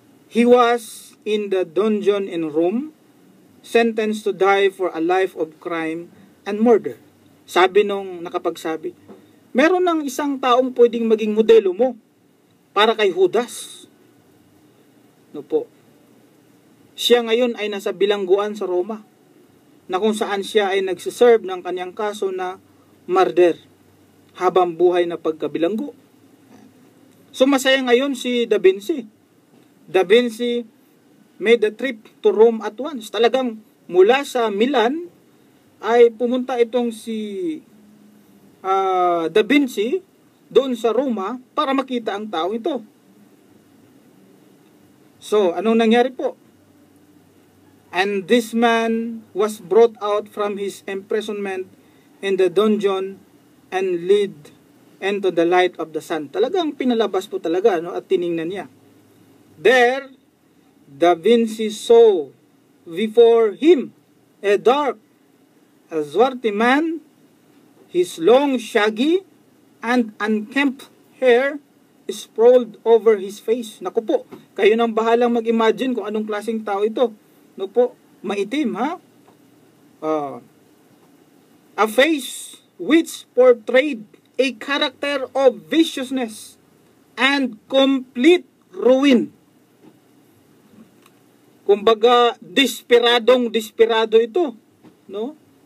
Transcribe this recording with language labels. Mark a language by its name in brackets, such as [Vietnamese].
[English] He was in the dungeon in Rome, sentenced to die for a life of crime and murder. [Filipino] Sabi nung nakapagsabi, meron ng isang taong pwedeng maging modelo mo para kay Judas. Siya ngayon ay nasa bilangguan sa Roma, na kung saan siya ay nagsiserve ng kanyang kaso na murder habang buhay na pagkabilanggo. So masaya ngayon si Da Vinci. [English] Da Vinci made a trip to Rome at once. [Filipino] Talagang mula sa Milan ay pumunta itong si Da Vinci doon sa Roma para makita ang taong ito. So, anong nangyari po? [English] And this man was brought out from his imprisonment in the dungeon and led into the light of the sun. Talagang pinalabas po talaga at tiningnan niya. There, Da Vinci saw before him a dark, a swarthy man, his long, shaggy, and unkempt hair sprawled over his face. [Filipino] Naku po, kayo nang bahalang mag-imagine kung anong klaseng tao ito. No po, maitim ha? [English] A face which portrayed a character of viciousness and complete ruin. [Filipino] Kumbaga, desperado ito, no?